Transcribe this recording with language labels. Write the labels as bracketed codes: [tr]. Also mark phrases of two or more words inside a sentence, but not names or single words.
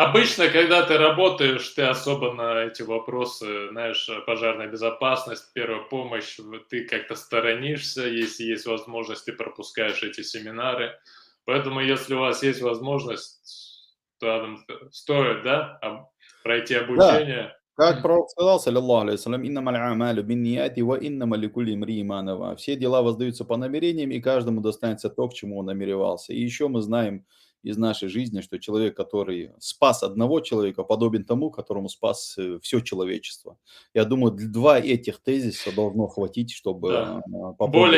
[ru] обычно, когда ты работаешь, ты особо на эти вопросы, знаешь, пожарная безопасность, первая помощь, ты как-то сторонишься, если есть возможность, ты пропускаешь эти семинары. Поэтому, если у вас есть возможность, то стоит, да, пройти Да, обучение. как пророк сказал, [ar] صلى الله عليه وسلم: «إنما الأعمال بالنيات وإنما لكل امرئ ما نوى». [ru] Все дела воздаются по намерениям, и каждому достанется то, к чему он намеревался. И еще мы знаем из нашей жизни, что человек, который спас одного человека, подобен тому, которому спас все человечество. Я думаю, 2 этих тезиса должно хватить, чтобы Да, более